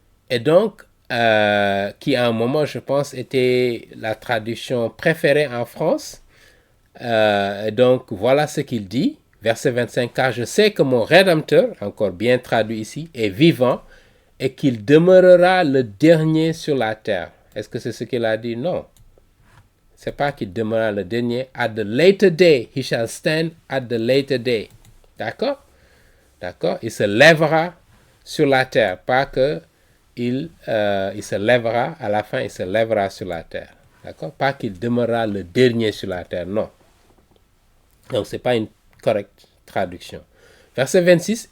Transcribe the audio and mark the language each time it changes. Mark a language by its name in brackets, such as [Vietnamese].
[French] Et donc, qui à un moment, je pense, était la traduction préférée en France. Donc, voilà ce qu'il dit, verset 25, « Car je sais que mon Rédempteur, encore bien traduit ici, est vivant et qu'il demeurera le dernier sur la terre. » Est-ce que c'est ce qu'il a dit? Non. C'est pas qu'il demeurera le dernier. [English] At the later day, he shall stand at the later day. [French] D'accord? D'accord? Il se lèvera sur la terre. Pas que il se lèvera, à la fin, il se lèvera sur la terre. D'accord? Pas qu'il demeurera le dernier sur la terre. Non. Donc, ce n'est pas une correcte traduction. Verset 26.